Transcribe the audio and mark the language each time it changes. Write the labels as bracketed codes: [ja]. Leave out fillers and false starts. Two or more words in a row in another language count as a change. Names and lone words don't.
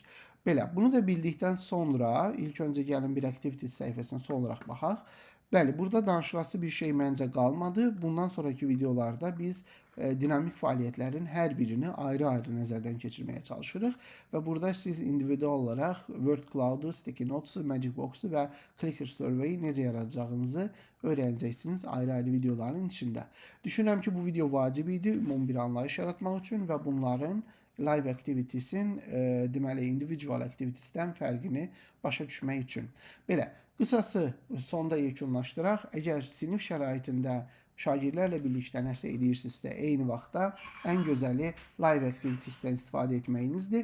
[az] Belə, bunu da bildikdən sonra ilk öncə gəlin bir activity səhifəsinə son olaraq baxaq. Bəli, burada danışılası bir şey məncə qalmadı. Bundan sonraki videolarda biz dinamik fəaliyyətlərin hər birini ayrı-ayrı nəzərdən keçirməyə çalışırıq və burada siz individual olaraq Word Cloud-u, Sticky Notes-u, Magic Box-u və Clicker Survey-i necə yaradacağınızı öyrənəcəksiniz ayrı-ayrı videoların içində. Düşünürəm ki, bu video vacib idi ümumi bir anlayış yaratmaq üçün və bunların [en] live activities'in [az] deməli [en] individual activities'dən [az] fərqini başa düşmək üçün. Belə, qısası sonda yekunlaşdıraq. Əgər sinif şəraitində şagirdlərlə birlikdə nəsə edirsinizsə, eyni vaxtda ən gözəli [en] live activities'dən [az] istifadə etməyinizdir.